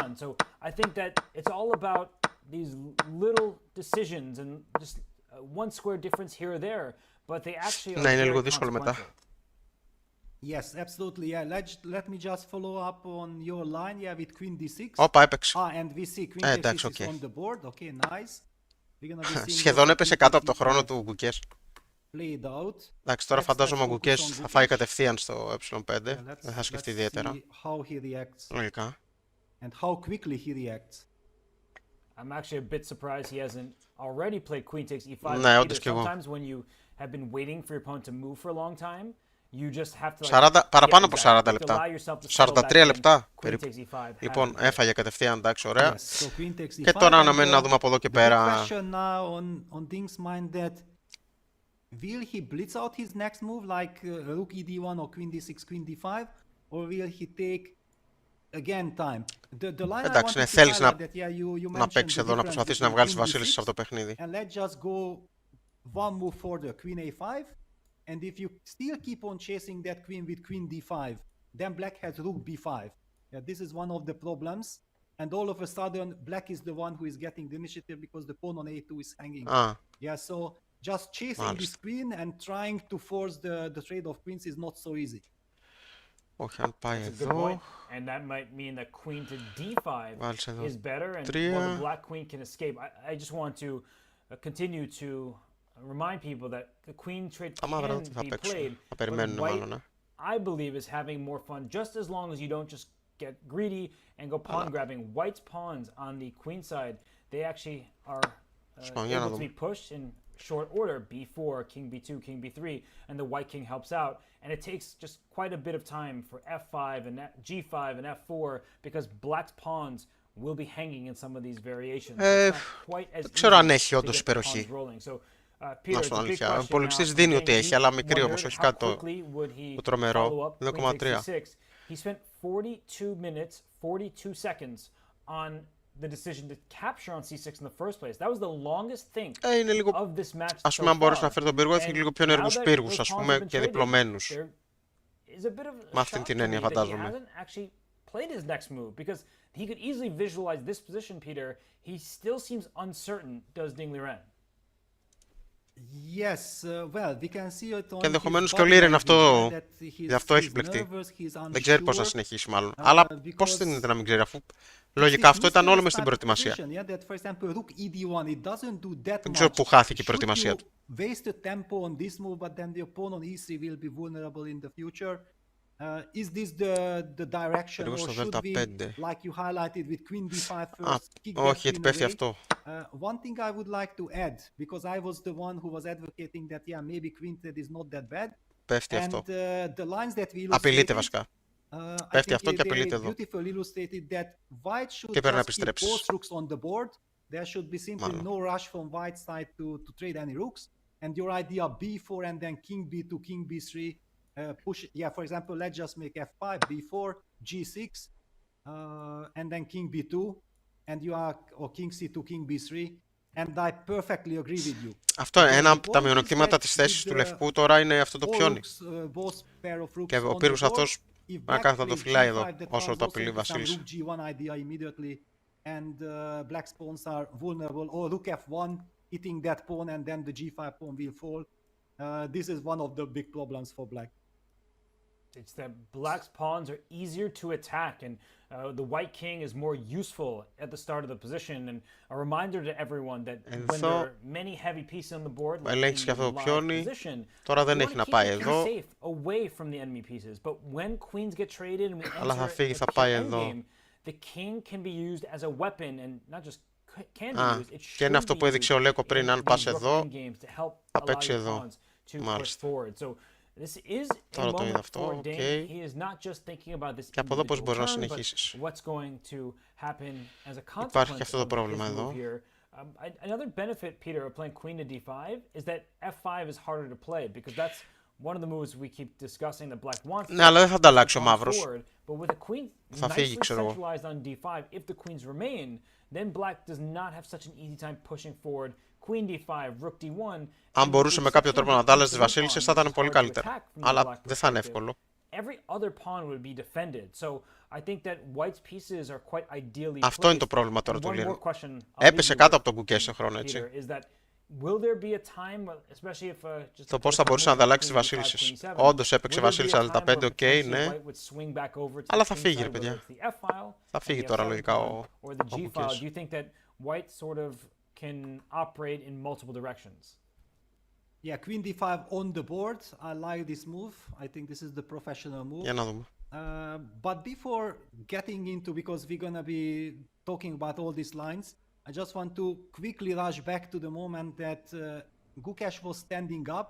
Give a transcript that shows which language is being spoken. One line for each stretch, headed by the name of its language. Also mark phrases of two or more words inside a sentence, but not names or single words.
English: So I think that it's all about these little decisions and just one square difference here or there, but they actually are very consequential. Yes, absolutely. Yeah, let me just follow up on your line. Yeah, with queen d6. And we see queen d6 on the board. Okay, nice. We're gonna be seeing
Greek: σχεδόν έπεσε κάτω από το χρόνο του Gukesh.
English: Played out.
Greek: Εντάξει, τώρα φαντάζομαι ο Gukesh θα φάει κατευθείαν στο ε5. Δεν θα σκεφτεί ιδιαίτερα.
English: How he reacts.
Greek: Λογικά.
English: And how quickly he reacts. I'm actually a bit surprised he hasn't already played queen takes e5.
Greek: Ναι, όντως και εγώ.
English: Sometimes when you have been waiting for your opponent to move for a long time, you just have to like,
Greek: παραπάνω από 40 λεπτά. 43 λεπτά περίπου. Λοιπόν, έφαγε κατευθείαν, εντάξει, ωραία. Και τώρα αναμένει να δούμε από εδώ και πέρα.
English: Will he blitz out his next move like rook ed1 or queen d6, queen d5, or will he take again time? The line
Greek: εντάξει, ναι, θέλεις να παίξεις εδώ, να προσπαθήσεις να βγάλεις βασίλισσες από το παιχνίδι.
English: And let's just go one move further, queen a5, and if you still keep on chasing that queen with queen d5, then black has rook b5. Yeah, this is one of the problems, and all of a sudden black is the one who is getting the initiative because the pawn on a2 is hanging. Yeah, so just chasing this queen and trying to force the trade of queens is not so easy.
Greek: Όχι, αν πάει εδώ.
English: And that might mean that queen to d5 is better, and well, the black queen can escape. I just want to continue to remind people that the queen trade can be played, but white, I believe, is having more fun just as long as you don't just get greedy and go pawn grabbing. White's pawns on the queen side, they actually are able to be pushed, and short order, b4, king b2, king b3, and the white king helps out. And it takes just quite a bit of time for f5 and g5 and f4 because black's pawns will be hanging in some of these variations. It's not quite as
Greek: ξέρω αν
English: easy
Greek: έχει
English: to
Greek: όντως
English: get the
Greek: υπεροχή.
English: pawns rolling. So,
Greek: Να
English: Peter,
Greek: σου πω
English: the big
Greek: αλήθεια. Ο
English: question
Greek: υπολογιστής
English: now,
Greek: δίνει
English: again,
Greek: ότι έχει,
English: he
Greek: αλλά μικρή
English: wondered
Greek: όμως, όχι
English: how
Greek: κάτι
English: quickly would he
Greek: το τρομερό.
English: follow up queen takes
Greek: 2,3.
English: c6. He spent 42 minutes, 42 seconds on the decision to capture on c6 in the first place. That was the longest think
Greek: Είναι λίγο,
English: of this match
Greek: ας
English: so
Greek: πούμε, αν μπορείς να
English: far.
Greek: φέρει τον πύργο, έφυγε
English: And
Greek: λίγο πιο
English: now
Greek: ενεργούς
English: that
Greek: πύργους,
English: those
Greek: ας
English: pawns have
Greek: πούμε,
English: been
Greek: και
English: traded,
Greek: διπλωμένους.
English: there is a bit of
Greek: Με
English: a
Greek: αυτήν
English: shock
Greek: την
English: to
Greek: έννοια
English: me that he
Greek: φαντάζομαι.
English: hasn't actually played his next move because he could easily visualize this position, Peter. He still seems uncertain, does Ding Liren. Yes, well, we can see it on
Greek: Και ενδεχομένως
English: his
Greek: και ο
English: body
Greek: Λίρεν
English: language,
Greek: αυτό,
English: that
Greek: γι' αυτό έχει
English: he's
Greek: μπλεχτεί.
English: nervous, he's
Greek: Δεν ξέρει πώς να
English: unsure.
Greek: συνεχίσει μάλλον. Αλλά πώς δεν είναι να μην ξέρει, αφού λογικά αυτό ήταν όλο μες στην προετοιμασία. Δεν ξέρω πού χάθηκε η προετοιμασία του.
English: Waste the tempo on this move, but then the pawn on e3 will be vulnerable in the future. Is this the direction, or should we, like you highlighted with queen d5 first, kick that
Greek: Όχι, γιατί
English: queen
Greek: πέφτει
English: away?
Greek: αυτό.
English: One thing I would like to add, because I was the one who was advocating that, yeah, maybe quintet is not that bad.
Greek: Πέφτει
English: And
Greek: αυτό.
English: the lines that we
Greek: Απειλείται
English: illustrated,
Greek: βασικά.
English: I
Greek: Πέφτει
English: think
Greek: αυτό και
English: they
Greek: απειλείται εδώ.
English: beautifully illustrated that white should
Greek: Και πρέπει να
English: just keep
Greek: επιστρέψεις.
English: both rooks on the board. There should be simply
Greek: Μάλλον.
English: no rush from white side to trade any rooks. And your idea b4 and then king b2, king b3, push, yeah, for example, let's just make f5, b4, g6, and then king b2, and you are, or king c2, king b3, and I perfectly agree with you.
Greek: Αυτό ένα από τα μειονεκτήματα της θέσης του λευκού τώρα είναι αυτό το πιόνι. Και ο πύργος αυτός να κάνει θα το φυλάει εδώ, όσο το απειλεί Βασίλης.
English: And black's pawns are vulnerable, or rook f1, hitting that pawn, and then the g5 pawn will fall. This is one of the big problems for black. It's that black's pawns are easier to attack, and the white king is more useful at the start of the position. And a reminder to everyone that when there are many heavy pieces on the board, like in the live position,
Greek: τώρα δεν
English: you
Greek: έχει
English: want
Greek: να
English: to
Greek: πάει
English: keep the
Greek: εδώ.
English: king safe away from the enemy pieces. But when queens get traded and we
Greek: Αλλά θα φύγει, θα
English: enter
Greek: πάει
English: the
Greek: εδώ.
English: endgame, the king can be used as a weapon, and not just can be used, it
Greek: και είναι αυτό που έδειξε ο Λέκο πριν, αν πας εδώ, θα παίξει εδώ. Μάλιστα.
English: This is a
Greek: Τώρα το είδα
English: moment
Greek: αυτό,
English: for Ding. He is not just thinking about this
Greek: και από εδώ πώς
English: individual
Greek: μπορείς να
English: turn, but
Greek: συνεχίσεις.
English: what's going to happen as a consequence
Greek: Υπάρχει και αυτό το
English: of
Greek: πρόβλημα
English: his
Greek: εδώ.
English: move here. Another benefit, Peter, of playing queen to d5 is that f5 is harder to play because that's one of the moves we keep discussing that black wants.
Greek: Ναι, αλλά δεν θα ανταλλάξει ο μαύρος.
English: But with a queen
Greek: Θα φύγει,
English: nicely
Greek: ξέρω εγώ.
English: centralized on d5, if the queens remain, then black does not have such an easy time pushing forward. Queen d5, rook d1.
Greek: Αν μπορούσε με κάποιο τρόπο να αντάλλαζε τις βασίλισσες θα ήταν πολύ καλύτερα. Αλλά δεν θα είναι εύκολο.
English: Every other pawn would be defended. So I think that white's pieces are quite ideally
Greek: Αυτό είναι το
English: placed.
Greek: πρόβλημα τώρα
English: And
Greek: του
English: one
Greek: Λίρεν.
English: more question I'll
Greek: Έπεσε
English: leave you
Greek: κάτω
English: with,
Greek: από τον Gukesh σε χρόνο, έτσι.
English: Peter, is that will there be a time, especially if just
Greek: Το πώς θα μπορούσε να ανταλλάξει τις βασίλισσες. Όντως έπαιξε βασίλισσα α5, οκ, ναι. Αλλά θα φύγει, ρε παιδιά. Θα φύγει τώρα λογικά ο Gukesh.
English: Do you think that white sort of can operate in multiple directions? Yeah, queen d5 on the board. I like this move. I think this is the professional move.
Greek: Για να δούμε.
English: But before getting into, because we're gonna be talking about all these lines, I just want to quickly rush back to the moment that Gukesh was standing up.